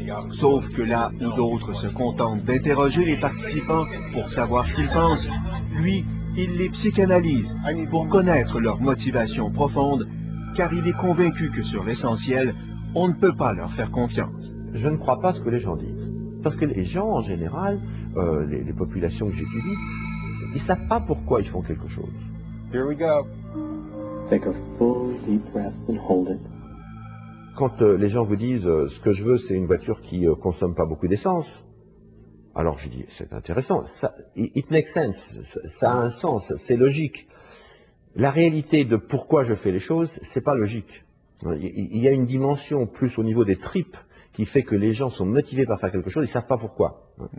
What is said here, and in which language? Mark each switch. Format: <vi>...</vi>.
<fr>Sauf que là où d'autres se contentent d'interroger les participants pour savoir ce qu'ils pensent, lui, il les psychanalyse pour connaître leurs motivations profondes, car il est convaincu que sur l'essentiel, on ne peut pas leur faire confiance. Je ne crois pas ce que les gens disent. Parce que les gens, en général, les populations que j'étudie, ils ne savent pas pourquoi ils font quelque chose.</fr> <en>Here we go. Take a full deep breath and hold it.</en> <fr>Quand les gens vous disent ce que je veux, c'est une voiture qui consomme pas beaucoup d'essence, alors je dis c'est intéressant,</fr> <en>it makes sense,</en> <fr>ça a un sens, c'est logique. La réalité de pourquoi je fais les choses, c'est pas logique. Il y a une dimension plus au niveau des tripes qui fait que les gens sont motivés par faire quelque chose, ils ne savent pas pourquoi.</fr>